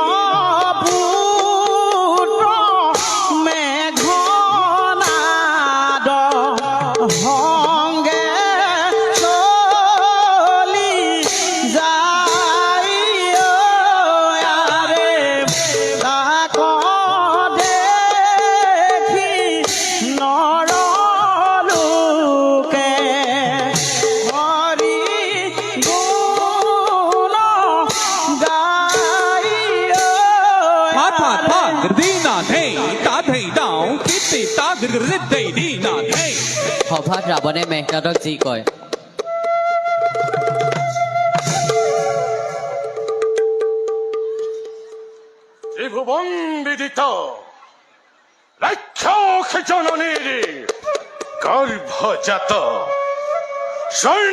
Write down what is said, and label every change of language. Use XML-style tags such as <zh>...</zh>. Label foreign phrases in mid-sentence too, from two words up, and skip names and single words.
<as>পুত্র মেঘনাদ সঙ্গে চলি যায় আরে তাক দেখি নৰলোকে হৰি গুণ গায় সভাত ৰাৱণে মেঘনাদক যি কয়,</as> <bn>ত্রিভুবন বিদিত রাক্ষস জননীর গর্ভজাত স্বর্ণ</bn>